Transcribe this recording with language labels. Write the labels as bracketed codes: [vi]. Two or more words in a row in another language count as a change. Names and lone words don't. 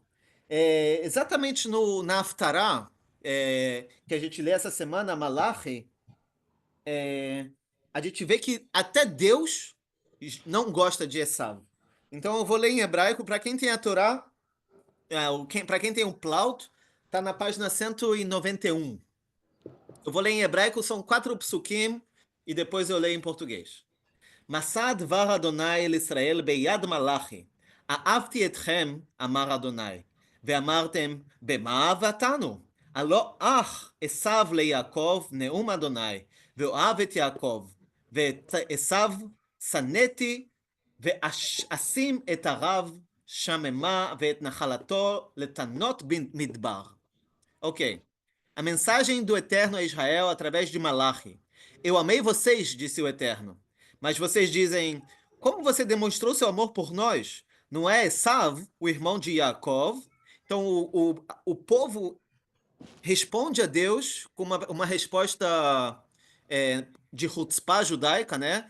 [pt] Exatamente na Haftará, que a gente lê essa semana, Malachi, a gente vê que até Deus não gosta de Esav. Então eu vou ler em hebraico, para quem tem a Torá, para quem tem o Plaut, está na página 191. Eu vou ler em hebraico, são 4 psukim, e depois eu leio em português. [he] מסע דבר אדוני אל ישראל ביד מלאכי. אהבתי אתכם, אמר אדוני, ואמרתם, במה אהבתנו? הלא אך עשו ליעקב נאום אדוני, ואוהב את יעקב, ואת עשו שנאתי, ואשים את הרב שממה, ואת נחלתו לתנות במדבר. [pt] Ok. A mensagem do Eterno a Israel através de Malachi. Eu amei vocês, disse o Eterno. Mas vocês dizem, como você demonstrou seu amor por nós? Não é Esav, o irmão de Yaakov? Então o povo responde a Deus com uma resposta de chutzpah judaica, né?